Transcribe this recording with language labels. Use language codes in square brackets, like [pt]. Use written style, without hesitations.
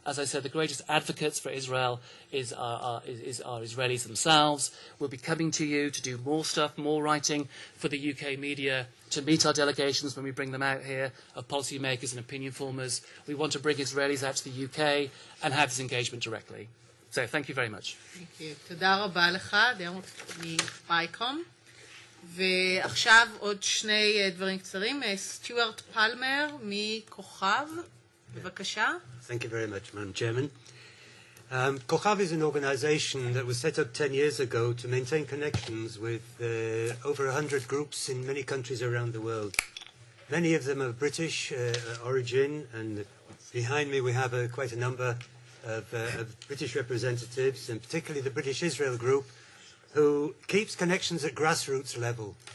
[en] As I said, the greatest advocates for Israel are Israelis themselves. We'll be coming to you to do more stuff, more writing for the UK media, to meet our delegations when we bring them out here, of policymakers and opinion formers. We want to bring Israelis out to the UK and have this engagement directly. So thank you very much. Thank you. [he] תודה רבה לך, דרמוט מפייקום. ועכשיו עוד שני דברים קצרים. סטיוארט פלמר מכוכב, בבקשה. [en] Thank you very much, Madam Chairman. Kochav is an organization that was set up 10 years ago to maintain connections with over 100 groups in many countries around the world. Many of them are British origin, and behind me we have quite a number of British representatives, and particularly the British Israel group, who keeps connections at grassroots level.